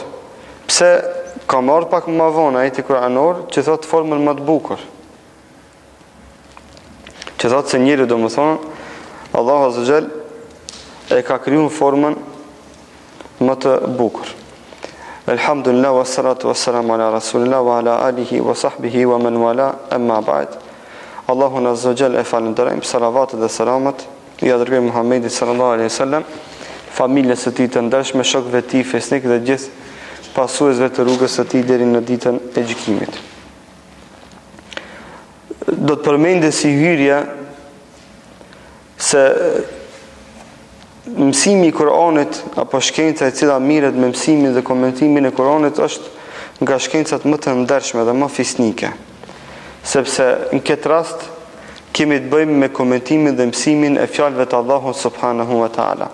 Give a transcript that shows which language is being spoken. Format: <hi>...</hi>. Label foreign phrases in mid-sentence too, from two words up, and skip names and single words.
<sq>Pse ka marrë pak më vonë ajeti kuranor që thotë formën më të bukur. Që thotë se njëri do më thonë, Allahu</sq> <ar>عز وجل</ar> <sq>e ka kriju në formën më të bukur.</sq> <ar>الحمد لله والصلاة والسلام على رسول الله وعلى آله وصحبه ومن والى أما بعد.</ar> <sq>Allahu</sq> <ar>عز وجل</ar> <sq>e falenderojmë, salavatet dhe selamat i dërgoi Muhamedit</sq> <ar>صلى الله عليه وسلم,</ar> <sq>familjes së tij të ndershme, shokëve të tij fesnik dhe gjithë pasuesve të rrugës së tij deri në ditën e gjykimit. Do të përmendet si hyrje se mësimi i Kur'anit apo shkenca e cila mirret me mësimin dhe komentimin e Kur'anit është nga shkencat më të ndershme dhe më fisnike, sepse në këtë rast kemi të bëjmë me komentimin dhe mësimin e fjalëve të Allahut</sq> <ar>سبحانه وتعالى.</ar>